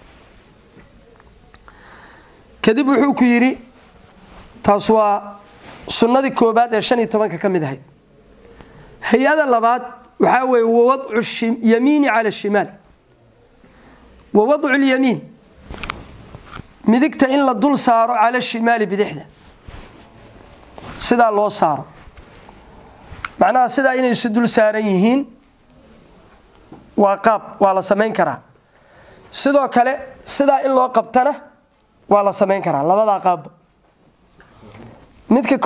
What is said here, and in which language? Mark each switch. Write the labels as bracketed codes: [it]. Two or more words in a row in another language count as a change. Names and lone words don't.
[so] kadib wuxuu ku yiri taas waa sunnadii koobaad ee 15 ka mid ahayd hay'ada labaad waxa weeye [ar] وضع اليمين على الشمال ووضع اليمين [so] midigta in la dul saaro [ar] على الشمال [so] bidixda sida loo saaro macnaha sida inay isu dul saaran yihiin waa qaab waa la sameyn karaa sidoo kale sida in loo qabtana waa la sameyn karaa labada qaab midka